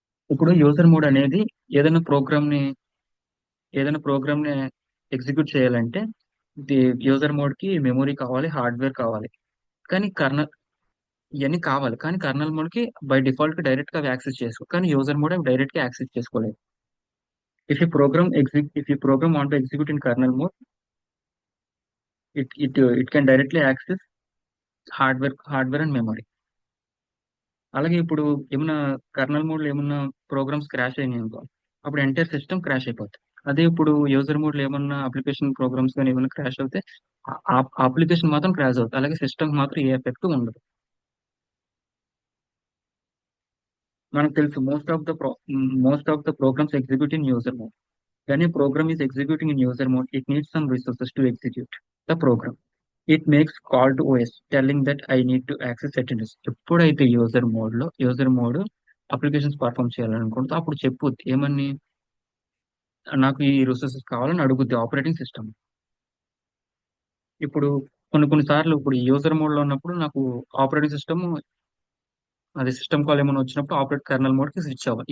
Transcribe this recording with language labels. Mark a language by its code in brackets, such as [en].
[te] ఇప్పుడు user mode అనేది ఏదైనా ప్రోగ్రామ్ ని ఏదైనా ప్రోగ్రామ్ ని ఎగ్జిక్యూట్ చేయాలంటే ది యూజర్ మోడ్ కి మెమరీ కావాలి, హార్డ్వేర్ కావాలి. కానీ ఇవన్నీ కావాలి, కానీ కర్నల్ మోడ్ కి బై డిఫాల్ట్ గా డైరెక్ట్ గా యాక్సెస్ చేసుకో, కానీ యూజర్ మోడ్ డైరెక్ట్ గా యాక్సెస్ చేసుకోలేదు. [en] If you program want to execute in kernel mode, it can directly access hardware and memory. [te] అలాగే ఇప్పుడు ఏమన్నా కర్నల్ మోడ్ లో ఏమన్నా ప్రోగ్రామ్స్ క్రాష్ అయినాయి అనుకో, అప్పుడు ఎంటైర్ సిస్టమ్ క్రాష్ అయిపోతుంది. అదే ఇప్పుడు యూజర్ మోడ్ లో ఏమన్నా అప్లికేషన్ ప్రోగ్రామ్స్ కానీ ఏమన్నా క్రాష్ అవుతే అప్లికేషన్ మాత్రం క్రాష్ అవుతుంది, అలాగే సిస్టమ్ మాత్రం ఏ ఎఫెక్ట్ ఉండదు. మనకు తెలుసు [en] Most of the programs execute in user mode. When a program is executing in user mode, it needs some resources to execute the program. It makes call to OS telling that I need to access certain resources. [te] ఎప్పుడైతే user mode applications perform చేయాలనుకుంటే అప్పుడు చెప్పుద్ది ఏమని? నాకు ఈ resources కావాలని అడుగుద్ది operating system. ఇప్పుడు కొన్ని కొన్ని సార్లు ఇప్పుడు యూజర్ మోడ్ లో ఉన్నప్పుడు నాకు ఆపరేటింగ్ సిస్టమ్, అది సిస్టమ్ కాల్ ఏమైనా వచ్చినప్పుడు ఆపరేట్ కర్నల్ మోడ్ కి స్విచ్ అవ్వాలి.